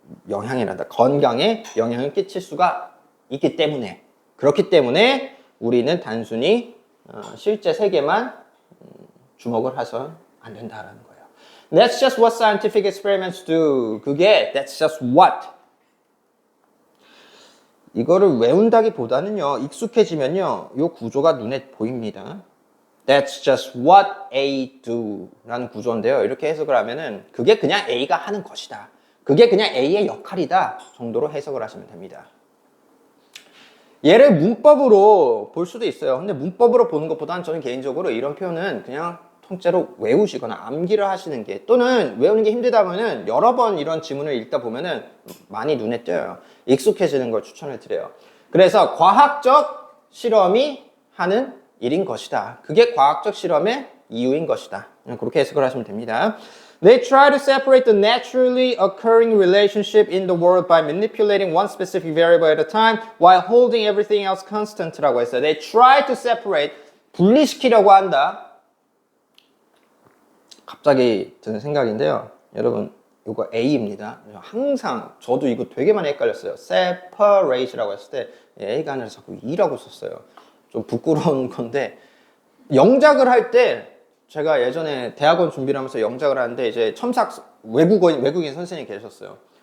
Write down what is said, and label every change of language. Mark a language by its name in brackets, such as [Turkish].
[Korean] 영향이란다. 건강에 영향을 끼칠 수가 있기 때문에 그렇기 때문에 우리는 단순히 실제 세계만 주목을 해서 안 된다라는 거예요. [English] That's just what scientific experiments do. [Korean] 그게 [English] that's just what. [Korean] 이거를 외운다기보다는요. 익숙해지면요. 이 구조가 눈에 보입니다. [English] That's just what A do [Korean] 라는 구조인데요. 이렇게 해석을 하면은 그게 그냥 A가 하는 것이다. 그게 그냥 A의 역할이다 정도로 해석을 하시면 됩니다. 얘를 문법으로 볼 수도 있어요. 근데 문법으로 보는 것보다는 저는 개인적으로 이런 표현은 그냥 통째로 외우시거나 암기를 하시는 게 또는 외우는 게 힘들다 보면은 여러 번 이런 지문을 읽다 보면은 많이 눈에 띄어요. 익숙해지는 걸 추천을 드려요. 그래서 과학적 실험이 하는 일인 것이다. 그게 과학적 실험의 이유인 것이다. 그렇게 해석을 하시면 됩니다. [English] They try to separate the naturally occurring relationship in the world by manipulating one specific variable at a time while holding everything else constant [Korean] 라고 했어요. [English] They try to separate, [Korean] 분리시키려고 한다. 갑자기 드는 생각인데요. 여러분, 이거 A입니다. 항상 저도 이거 되게 많이 헷갈렸어요. separate라고 했을 때 A가 아니라 자꾸 E라고 썼어요. 좀 부끄러운 건데 영작을 할 때 제가 예전에 대학원 준비를 하면서 영작을 하는데 이제 첨삭 외국인 선생님이 계셨어요.